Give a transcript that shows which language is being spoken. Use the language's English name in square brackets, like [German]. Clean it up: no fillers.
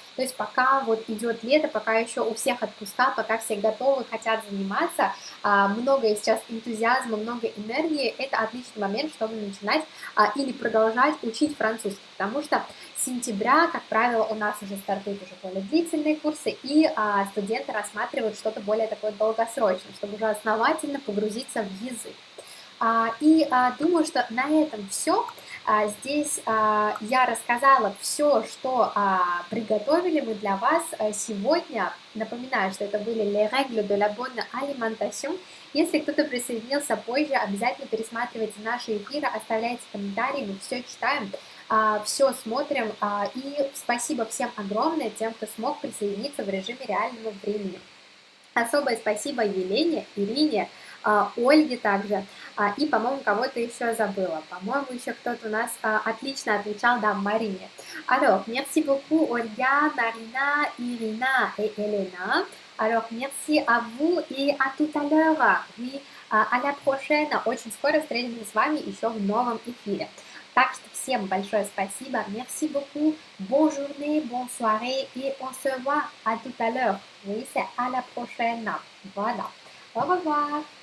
[Russian] То есть пока вот идет лето, пока еще у всех отпуска, пока все готовы, хотят заниматься, много сейчас энтузиазма, много энергии, это отличный момент, чтобы начинать или продолжать учить французский, потому что с сентября, как правило, у нас уже стартуют уже более длительные курсы, и студенты рассматривают что-то более такое долгосрочное, чтобы уже основательно погрузиться в язык. Думаю, что на этом все. Здесь я рассказала все, что приготовили мы для вас сегодня. Напоминаю, что это были [French] les règles de la bonne alimentation. [Russian] Если кто-то присоединился позже, обязательно пересматривайте наши эфиры, оставляйте комментарии, мы все читаем, все смотрим. И спасибо всем огромное, тем, кто смог присоединиться в режиме реального времени. Особое спасибо Елене, Ирине, Ольге также, и, по-моему, кого-то еще забыла. По-моему, еще кто-то у нас отлично отвечал, да, Марине. [French] Alors, merci beaucoup, Ольга, Marina, Irina et Elena. Alors, merci à vous et à tout à l'heure. Oui, à la prochaine. [Russian] Очень скоро встретимся с вами еще в новом эфире. Так что всем большое спасибо. [French] Merci beaucoup. Bonne journée, bonne soirée et on se voit à tout à l'heure. Oui, c'est à la prochaine. Voilà. Au revoir.